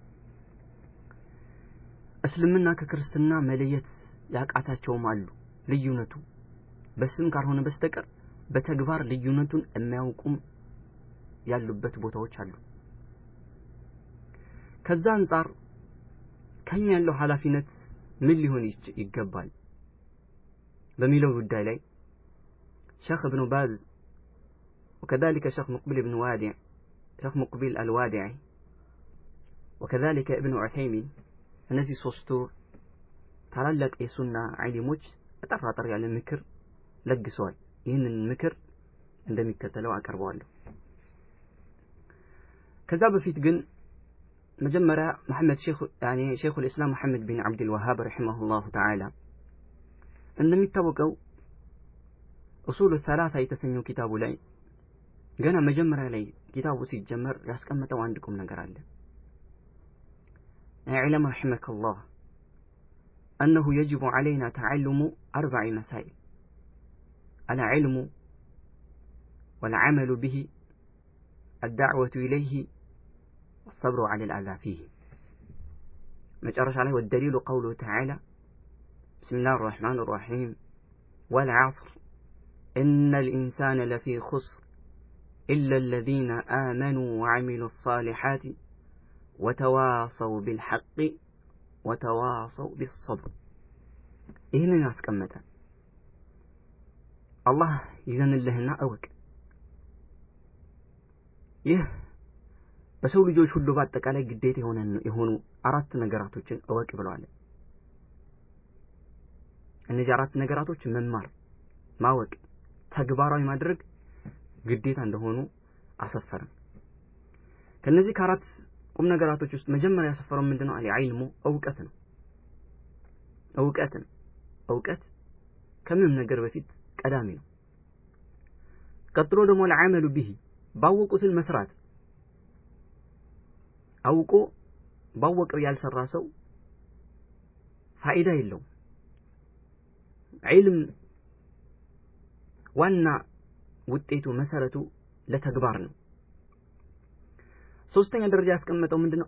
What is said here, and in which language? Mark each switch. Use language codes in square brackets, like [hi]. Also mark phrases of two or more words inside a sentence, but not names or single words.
[am] እስልምና ከክርስትና መለየት ያቃታቸውም አሉ። ልዩነቱ በስም ካልሆነ በስተቀር በተግባር ልዩነቱን የሚያውቁም ያሉበት ቦታዎች አሉ። ከዛ አንፃር ከኛ ያለው ኃላፊነት ምን ሊሆን ይገባል በሚለው ጉዳይ ላይ ሼኽ ኢብኑ ባዝ [ar] وكذلك شيخ مقبل بن وادع شيخ مقبل الوادعي وكذلك ابن عثيمين [am] እነዚህ ሶስቱ ታላላቅ የሱና ዓሊሞች አጠራጣሪ ያለ ምክር ለግሰዋል። ይህንን ምክር እንደሚከተለው አቀርበዋለሁ። ከዛ በፊት ግን መጀመሪያ መሐመድ [ar] شيخ الإسلام [am] መሐመድ ቢን አብዱል ወሃብ ረሂመሁላህ ተዓላ እንደሚታወቀው ኡሱል ሰላሳ የተሰኘው ኪታቡ ላይ ገና መጀመሪያ ላይ ኪታቡ ሲጀመር ያስቀመጠው አንድ ቁም ነገር አለ። [ar] اعلم رحمك الله أنه يجب علينا تعلم 4 مسائل: العلم والعمل به، الدعوة إليه، والصبر على الأذى فيه. مجرش عليه والدليل قوله تعالى: بسم الله الرحمن الرحيم والعصر إن الإنسان لفي خسر إلا الذين آمنوا وعملوا الصالحات وتواصوا بالحق وتواصوا بالصبر. [am] ይህንን ያስቀመጠ አላህ ይዘንልህና አወቅ። ይህ በሰው ልጆች ሁሉ በአጠቃላይ ግዴታ የሆኑ 4 ነገራቶችን አወቅ ብለዋል። እነዚህ 4 ነገራቶች መማር፣ ማወቅ፣ ተግባራዊ ማድረግ ግዴታ እንደሆኑ አሰፈረ። ከነዚህ ከአራት ቁም ነገራቶች ውስጥ መጀመሪያ ያሰፈረው ምንድነው? አልዕልሙ እውቀት ነው። እውቀት ከምንም ነገር በፊት ቀዳሚ ነው። ቀጥሎ ደግሞ [ar] العمل به [am] ባወቁትን መስራት። አውቆ ባወቀው ያልሰራ ሰው ፋይዳ የለውም። ዒልም ዋና ውጤቱ መሰረቱ ለተግባር ነው። ሶስተኛ ደረጃ ያስቀመጠው ምንድነው?